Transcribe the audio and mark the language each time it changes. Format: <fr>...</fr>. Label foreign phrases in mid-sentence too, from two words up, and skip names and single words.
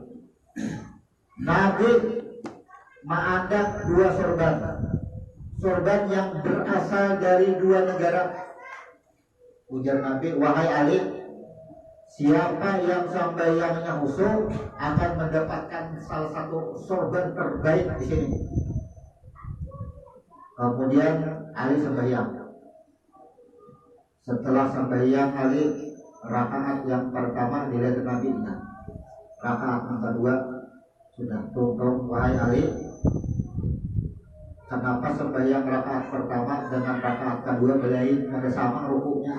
<id>Nabi mengangkat dua sorban yang berasal dari dua negara. Ujar Nabi, wahai Ali, siapa yang sembahyangnya khusyuk akan mendapatkan salah satu sorban terbaik di sini. Kemudian Ali sembahyang. Setelah sembahyang Ali, rakaat yang pertama dilihat Nabi, rakaat yang kedua sudah tuntung, wahai Ali, kenapa sembahyang rakaat pertama dengan rakaat kedua belain ada sama rukunya?</id>